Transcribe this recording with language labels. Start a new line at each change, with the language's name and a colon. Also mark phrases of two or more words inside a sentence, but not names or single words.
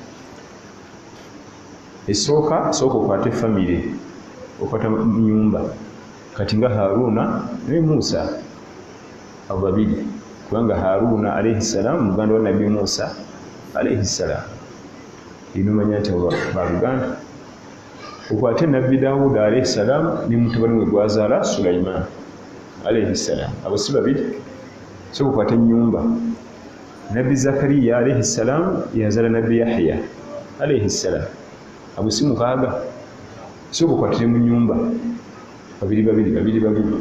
Ganda: Esooka okwate famire okwata nyumba kati nga Haruna ne Musa abo 2 kubanga Haruna
Arabic: عليه السلام
Ganda: muganda wa nabi Musa
Arabic: عليه السلام
Ganda: inumanya nti baluganda. Okwate nabbi Dawud
Arabic: عليه السلام
Ganda: ni mutabani we gwazaala Sulaiman alayhi salam abo si 2. So okwate nyumba nabbi Zakariya
Arabic: عليه السلام
Ganda: yazaala nabbi Yahya
Arabic: عليه السلام
Ganda: abo si 6. So okwate mu nyumba 2.